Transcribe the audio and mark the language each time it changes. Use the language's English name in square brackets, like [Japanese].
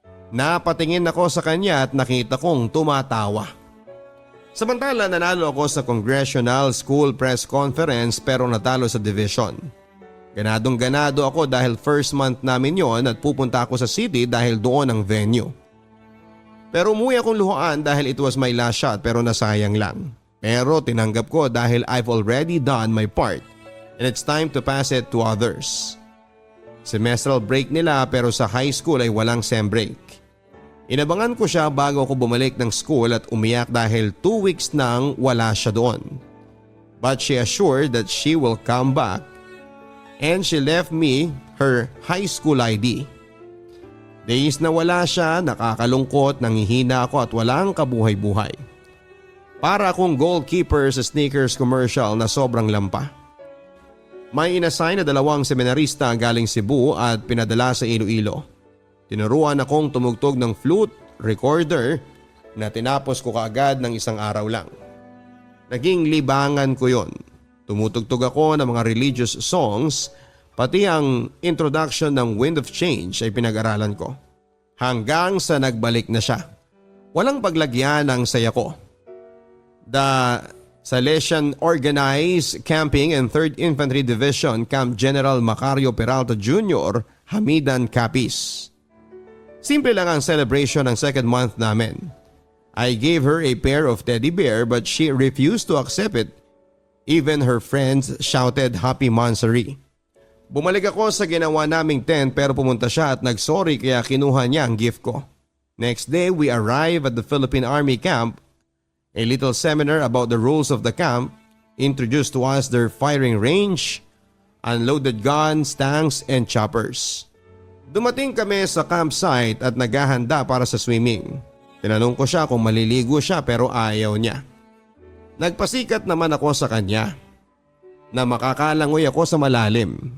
[Filipino] Napatingin ako sa kanya at nakita kong tumatawa. Samantala nanalo ako sa Congressional School Press Conference pero natalo sa division. Ganadong ganado ako dahil first month namin yon at pupunta ako sa city dahil doon ang venue. Pero umuwi akong luhaan dahil [English] it was my last shot [Filipino] pero nasayang lang. Pero tinanggap ko dahil [English] I've already done my part and it's time to pass it to others. [Filipino] Semestral break nila pero sa high school ay walang sem break. Inabangan ko siya bago ako bumalik ng school at umiyak dahil 2 weeks nang wala siya doon. [English] But she assured that she will come back and she left me her high school ID. [Filipino] Days na wala siya, nakakalungkot, nangihina ako at walang kabuhay-buhay. Para akong goalkeeper sa sneakers commercial na sobrang lampa. May inassign na 2 seminarista galing Cebu at pinadala sa Iloilo. Tinuruan akong tumugtog ng flute recorder na tinapos ko kaagad ng 1 araw lang. Naging libangan ko yon. Tumutugtog ako ng mga religious songs, pati ang introduction ng Wind of Change ay pinag-aralan ko. Hanggang sa nagbalik na siya. Walang paglagyan ng saya ko. [English] The Salesian Organized Camping and 3rd Infantry Division Camp General Macario Peralta Jr. [Filipino] Hamidan Capiz. Simple lang ang celebration ng 2nd month namin. [English] I gave her a pair of teddy bear but she refused to accept it. Even her friends shouted happy monthsary. [Filipino] Bumalik ako sa ginawa naming tent pero pumunta siya at nagsorry kaya kinuha niya ang gift ko. [English] Next day, we arrive at the Philippine Army camp. A little seminar about the rules of the camp introduced to us their firing range, unloaded guns, tanks, and choppers. [Filipino] Dumating kami sa campsite at naghahanda para sa swimming. Tinanong ko siya kung maliligo siya pero ayaw niya. Nagpasikat naman ako sa kanya na makakalangoy ako sa malalim.